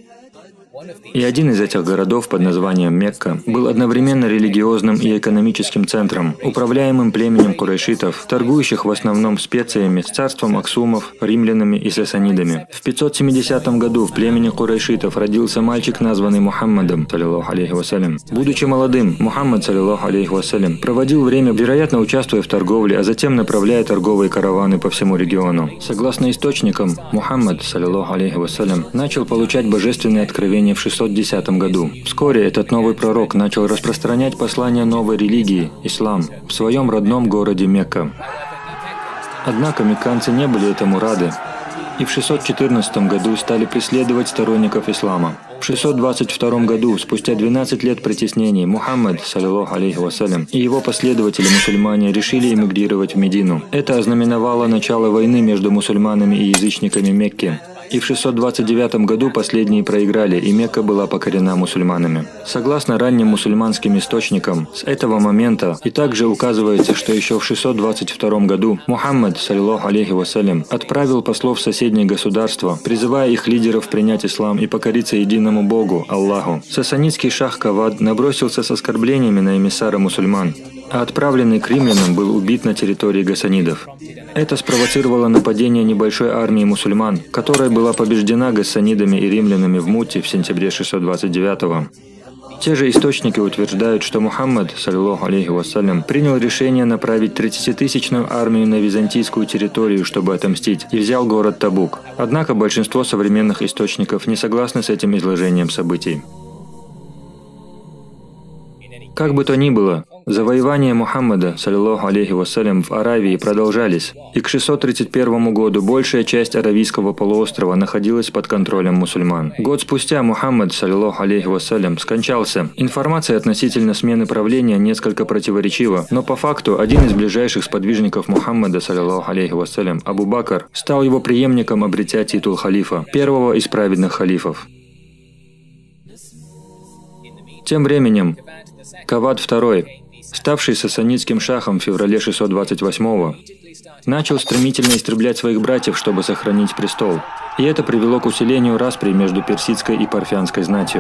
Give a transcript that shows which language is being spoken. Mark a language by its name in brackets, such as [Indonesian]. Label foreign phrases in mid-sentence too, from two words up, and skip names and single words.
[Russian] И один из этих городов под названием Мекка был одновременно религиозным и экономическим центром, управляемым племенем курайшитов, торгующих в основном специями с царством Аксумов, римлянами и сасанидами. В 570 году в племени курайшитов родился мальчик, названный Мухаммадом, [Arabic] صلى الله عليه وسلم. [Russian] Будучи молодым, [Arabic] Мухаммад, صلى الله عليه وسلم, [Russian] проводил время, вероятно, участвуя в торговле, а затем направляя торговые караваны по всему региону. Согласно источникам, [Arabic] Мухаммад, صلى الله عليه وسلم, [Russian] начал получать божественные откровения в 610 году. Вскоре этот новый пророк начал распространять послание новой религии – ислам – в своем родном городе Мекка. Однако мекканцы не были этому рады и в 614 году стали преследовать сторонников ислама. В 622 году, спустя 12 лет притеснений, [Arabic] Мухаммад, صلى الله عليه وسلم, [Russian] и его последователи-мусульмане решили эмигрировать в Медину. Это ознаменовало начало войны между мусульманами и язычниками Мекки. И в 629 году последние проиграли, и Мекка была покорена мусульманами. Согласно ранним мусульманским источникам, с этого момента и также указывается, что еще в 622 году Мухаммад, [Arabic] صلى الله عليه وسلم, [Russian] отправил послов в соседние государства, призывая их лидеров принять ислам и покориться единому Богу, Аллаху. Сасанидский шах Кавад набросился с оскорблениями на эмиссара мусульман, а отправленный к римлянам был убит на территории гассанидов. Это спровоцировало нападение небольшой армии мусульман, которая была побеждена гассанидами и римлянами в Мутте в сентябре 629-го. Те же источники утверждают, что Мухаммад, [Arabic] صلى الله عليه وسلم, [Russian] принял решение направить 30-тысячную армию на византийскую территорию, чтобы отомстить, и взял город Табук. Однако большинство современных источников не согласны с этим изложением событий. Как бы то ни было, завоевания Мухаммада, [Arabic] صلى الله عليه وسلم, [Russian] в Аравии продолжались, и к 631 году большая часть Аравийского полуострова находилась под контролем мусульман. Год спустя Мухаммад, [Arabic] صلى الله عليه وسلم, [Russian] скончался. Информация относительно смены правления несколько противоречива, но по факту один из ближайших сподвижников Мухаммада, [Arabic] صلى الله عليه وسلم, [Russian] Абу Бакр, стал его преемником, обретя титул халифа, первого из праведных халифов. Тем временем Кавад II, ставший сасанидским шахом в феврале 628-го, начал стремительно истреблять своих братьев, чтобы сохранить престол, и это привело к усилению распри между персидской и парфянской знатью.